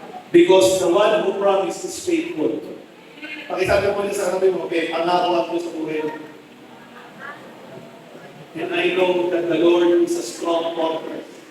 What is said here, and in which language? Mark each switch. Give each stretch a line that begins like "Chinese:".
English: Because the one who promised is faithful.
Filipino: Pakisabi mo niya sa kanabi mo, okay, pangako ako sa buhay mo.
English: And I know that the Lord is a strong fortress.